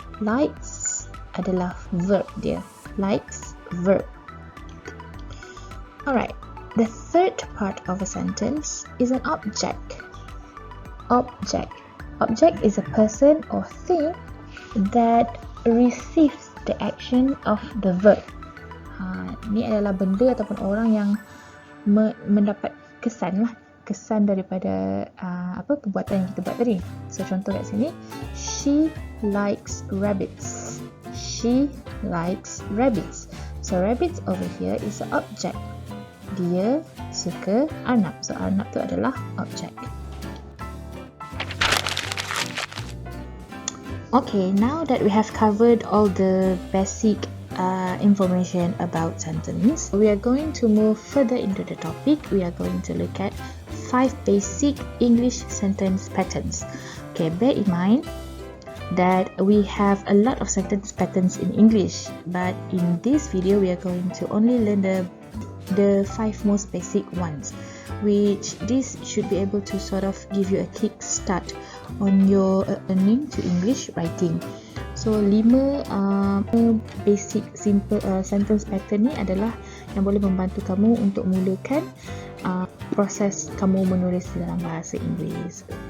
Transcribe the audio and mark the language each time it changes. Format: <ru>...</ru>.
<ms>Likes adalah verb dia. Likes, verb.</ms> <en>Alright, the third part of a sentence is an object. Object. Object is a person or thing that receives the action of the verb.</en> <ms>Ni adalah benda ataupun orang yang mendapat kesan lah. Kesan daripada perbuatan yang kita buat tadi. So contoh kat sini,</ms> <en>she likes rabbits. She likes rabbits. So rabbits over here is an object.</en> <ms>Dia suka arnab. So arnab tu adalah object.</ms> <en>Okay, now that we have covered all the basic information about sentence, we are going to move further into the topic. We are going to look at 5 basic English sentence patterns. Okay, bear in mind that we have a lot of sentence patterns in English, but in this video we are going to only learn the 5 most basic ones, which this should be able to sort of give you a kick start on your learning to English writing.</en> <ms>So 5 basic simple sentence pattern ni adalah yang boleh membantu kamu untuk mulakan proses kamu menulis dalam bahasa Inggeris.</ms>